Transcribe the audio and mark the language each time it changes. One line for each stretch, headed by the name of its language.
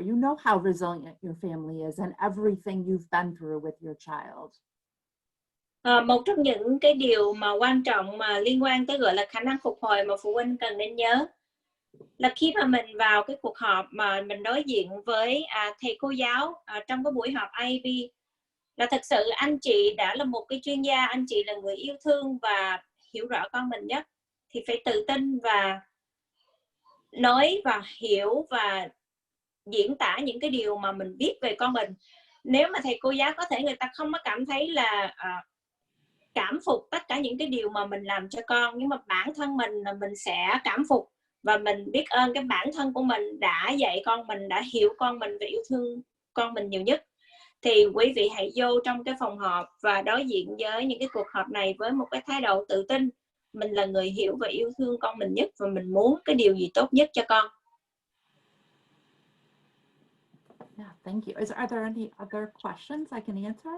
English: You know how resilient your family is and everything you've been through with your child.
Vietnamese: Một trong những cái điều mà quan trọng mà liên quan tới gọi là khả năng phục hồi mà phụ huynh cần nên nhớ là khi mà mình vào cái cuộc họp mà mình đối diện với thầy cô giáo trong cái buổi họp IEP, là thật sự anh chị đã là một cái chuyên gia, anh chị là người yêu thương và hiểu rõ con mình nhất, thì phải tự tin và nói và hiểu và diễn tả những cái điều mà mình biết về con mình. Nếu mà thầy cô giáo có thể người ta không có cảm thấy là cảm phục tất cả những cái điều mà mình làm cho con, nhưng mà bản thân mình là mình sẽ cảm phục và mình biết ơn cái bản thân của mình đã dạy con mình, đã hiểu con mình và yêu thương con mình nhiều nhất. Thì quý vị hãy vô trong cái phòng họp và đối diện với những cái cuộc họp này với một cái thái độ tự tin. Mình là người hiểu và yêu thương con mình nhất và mình muốn cái điều gì tốt nhất cho con.
English: Yeah, thank you. Are there any other questions I can answer?